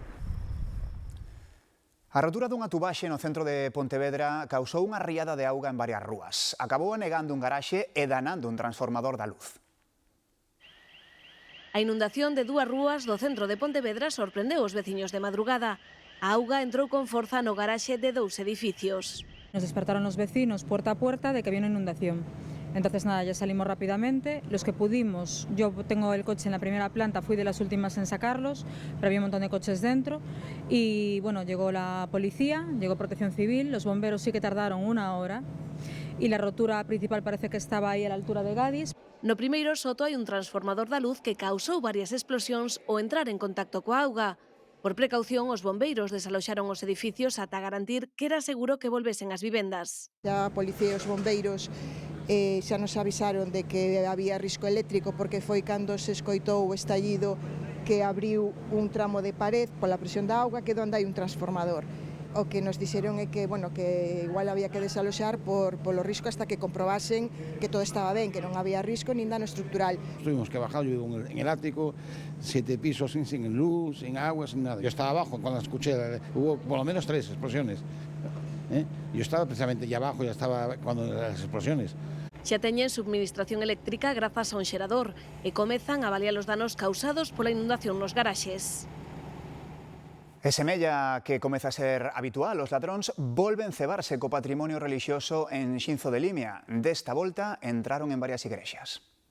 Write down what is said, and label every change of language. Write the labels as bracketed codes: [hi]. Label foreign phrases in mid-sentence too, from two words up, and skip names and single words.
[gl] A rotura dunha tubaxe no centro de Pontevedra causou unha riada de auga en varias rúas. Acabou anegando un garaxe e danando un transformador da luz. A inundación de dúas rúas do centro de Pontevedra sorprendeu os veciños de madrugada. A auga entrou con forza no garaxe de 2 edificios. [es] Nos despertaron los vecinos puerta a puerta de que había una inundación. Entonces nada, ya salimos rápidamente, los que pudimos, yo tengo el coche en la primera planta, fui de las últimas en sacarlos, pero había un montón de coches dentro y bueno, llegó la policía, llegó Protección Civil, los bomberos sí que tardaron 1 hora y la rotura principal parece que estaba ahí a la altura de Gadis. [gl] No primeiro soto hai un transformador da luz que causou varias explosións ao entrar en contacto coa auga. Por precaución, os bombeiros desaloxaron os edificios ata garantir que era seguro que volvesen as vivendas. A policía e os bombeiros xa nos avisaron de que había risco eléctrico porque foi cando se escoitou o estallido que abriu un tramo de pared pola presión da auga que é onde hai un transformador. o que nos dixeron é que, bueno, que igual había que desaloxar polo risco hasta que comprobasen que todo estaba ben, que non había risco nin dano estructural. [es] Tuvimos que bajar, yo vivo en el ático, 7 pisos sin luz, sin agua, sin nada. Yo estaba abajo cuando escuché, hubo por lo menos 3 explosiones. Yo estaba precisamente allá abajo, ya estaba cuando las explosiones. [gl] Xa teñen subministración eléctrica grazas a un xerador e comezan a avaliar os danos causados pola inundación nos garaxes. E semella que comeza a ser habitual, os ladróns volven cebarse co patrimonio relixioso en Xinzo de Limia. Desta volta entraron en varias igrexas.